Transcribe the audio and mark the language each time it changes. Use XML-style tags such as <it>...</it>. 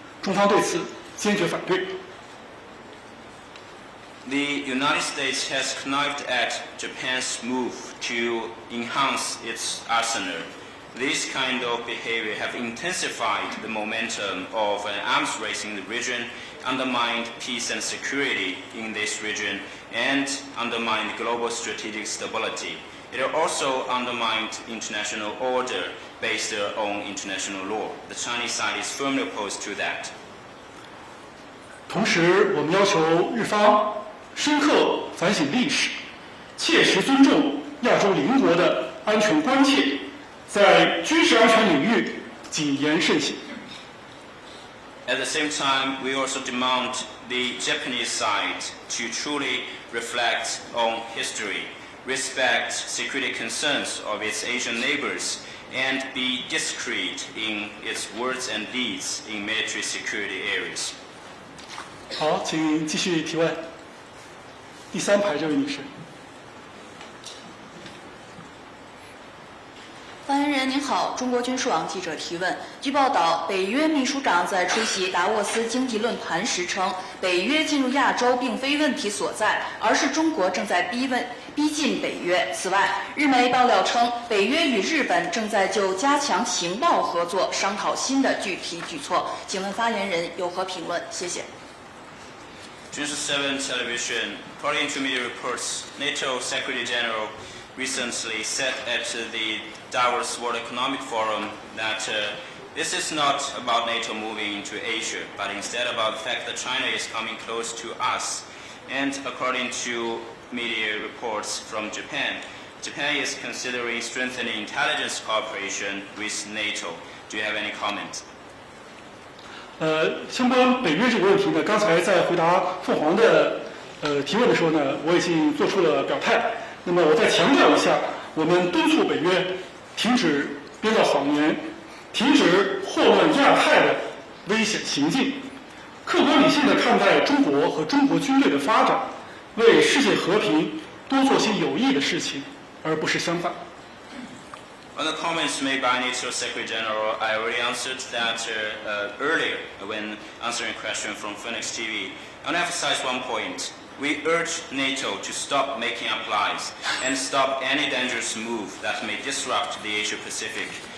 <zh>中方对此坚决反对。</zh> <en>The United States has connived at Japan's move to enhance its arsenal. This kind of behavior have intensified the momentum of an arms race in the region, undermined peace and security in this region, and undermined global strategic stability. It also undermined international order based on international law. The Chinese side is firmly opposed to that.</en> <zh>同时，我们要求日方深刻反省历史，切实尊重亚洲邻国的安全关切，在军事安全领域谨言慎行。</zh> <en>At the same time, we also demand the Japanese side to truly reflect on history, respect security concerns of its Asian neighbors, and be discreet in its words and deeds in military security areas.</en> <zh>好，请继续提问。第3排这位女士。发言人您好，中国军事网记者提问。据报道，北约秘书长在出席达沃斯经济论坛时称，北约进入亚洲并非问题所在，而是中国正在逼近北约。此外，日媒爆料称，北约与日本正在就加强情报合作商讨新的具体举措。请问发言人有何评论？谢谢。</zh> <en>News 7 television, according to media reports, NATO Secretary General recently said at the Davos World Economic Forum that this is not about NATO moving into Asia, but instead about the fact that China is coming close to us. And according to media reports from Japan, Japan is considering strengthening intelligence cooperation with NATO. Do you have any comment?</en> <zh>相关北约这个问题呢，刚才在回答凤凰的提问的时候呢，我已经做出了表态。那么我再强调一下，我们敦促北约停止编造谎言，停止祸乱亚太的危险行径，客观理性地看待中国和中国军队的发展，为世界和平多做些有益的事情，而不是相反。</zh> <en>On the comments made by NATO Secretary General, I already answered that earlier when answering a question from Phoenix TV. I want to emphasize one point. We urge NATO to stop making up lies and stop any dangerous move that may disrupt the Asia-Pacific.</en>